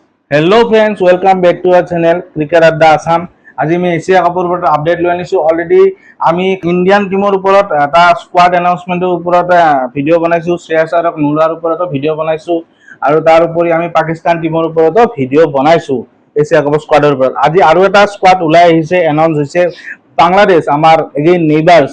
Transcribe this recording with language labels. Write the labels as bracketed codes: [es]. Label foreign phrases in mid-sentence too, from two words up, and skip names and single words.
[en] Hello friends, welcome back to our channel क्रिकेट अड्डा आसाम। [as] আজি আমি এছিয়া কাপৰ ওপৰত আপডেট লৈ আনিছো। অলৰেডি আমি [en] Indian team [as] ওপৰত এটা [en] squad announcement [as] ওপৰত ভিডিঅ' বনাইছো, শ্ৰেয়াছ আয়াৰক নোলোৱাৰ ওপৰতো ভিডিঅ' বনাইছো আৰু তাৰ উপৰি আমি পাকিস্তান টিমৰ ওপৰতো ভিডিঅ' বনাইছো এছিয়া কাপৰ স্কোৱাডৰ ওপৰত। আজি আৰু এটা স্কোৱাড ওলাই আহিছে, এনাউন্স হৈছে বাংলাদেশ, আমাৰ [en] again neighbours.